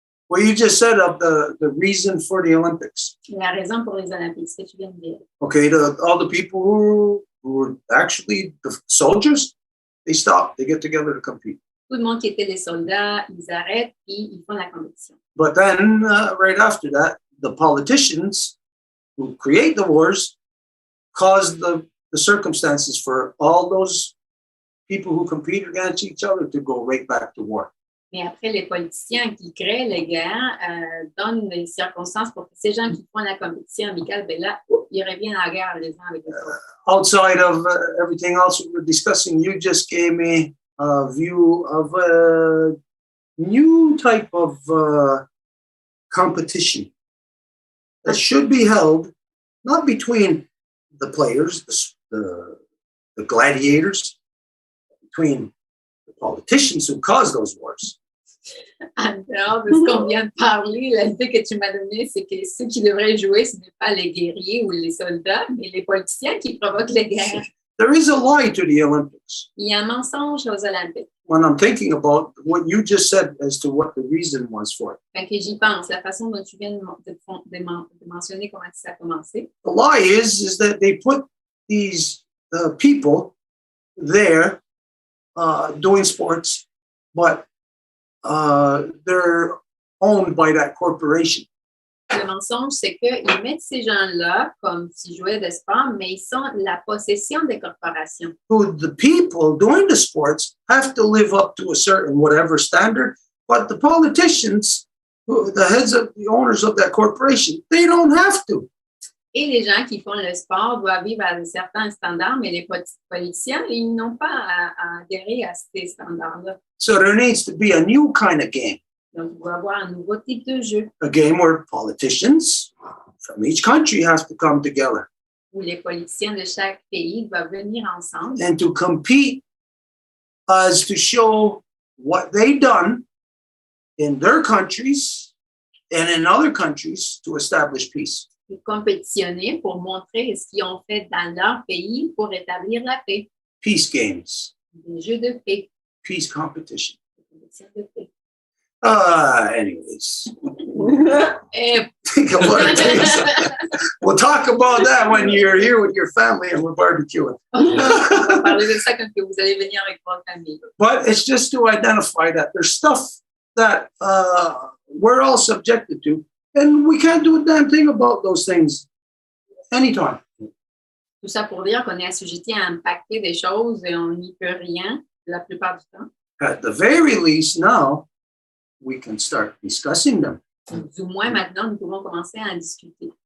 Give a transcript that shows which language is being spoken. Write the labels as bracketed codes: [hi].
[en] Well, you just said of the reason for the Olympics. [fr] La raison pour les Olympiques, ce que tu viens de dire. [en] Okay, all the people who were actually the soldiers, they stop, they get together to compete. [fr] Tout le monde qui était des soldats, ils arrêtent et ils font la compétition. [en] But then, right after that, the politicians who create the wars cause the circumstances for all those people who compete against each other to go right back to war. [fr] Mais après, les politiciens qui créent les guerres donnent les circonstances pour que ces gens qui font la compétition amicale, ben là, ils reviennent à la guerre les uns avec les autres. [en] Outside of everything else we were discussing, you just gave me a view of a new type of competition that should be held not between the players, the gladiators, between the politicians who caused those wars. [fr] En dehors de ce qu'on vient de parler, l'idée que tu m'as donnée, c'est que ceux qui devraient jouer, ce n'est pas les guerriers ou les soldats, mais les politiciens qui provoquent les guerres. [en] There is a lie to the Olympics. [fr] Il y a un mensonge aux Olympiques. [en] When I'm thinking about what you just said as to what the reason was for it. [fr] Fait que j'y pense, la façon dont tu viens de mentionner comment ça a commencé. [en] The lie is that they put these people there doing sports, but they're owned by that corporation. [fr] Le mensonge, c'est qu'ils mettent ces gens-là comme s'ils jouaient de sport, mais ils sont la possession des corporations. [en] Who the people doing the sports have to live up to a certain whatever standard, but the politicians, the heads of the owners of that corporation, they don't have to. [fr] Et les gens qui font le sport doivent vivre à certains standards, mais les politiciens, ils n'ont pas à adhérer à ces standards-là. [en] So there needs to be a new kind of game. [fr] Donc, il doit y avoir un nouveau type de jeu. [en] A game where politicians from each country have to come together. [fr] Où les politiciens de chaque pays doivent venir ensemble. [en] And to compete as to show what they've done in their countries and in other countries to establish peace. [fr] Et compétitionner pour montrer ce qu'ils ont fait dans leur pays pour établir la paix. [en] Peace games. [fr] Des jeux de paix. [en] peace competition. [fr] Et [en] Anyways, think about it. We'll talk about that when you're here with your family and we're barbecuing. [fr] on va parler de ça quand vous allez venir avec votre famille. [en] But it's just to identify that there's stuff that we're all subjected to, and we can't do a damn thing about those things anytime. [fr] Tout ça pour dire qu'on est assujetti à impacter des choses et on n'y peut rien la plupart du temps. [en] At the very least, now we can start discussing them [fr] Du moins maintenant, nous pouvons commencer à en discuter.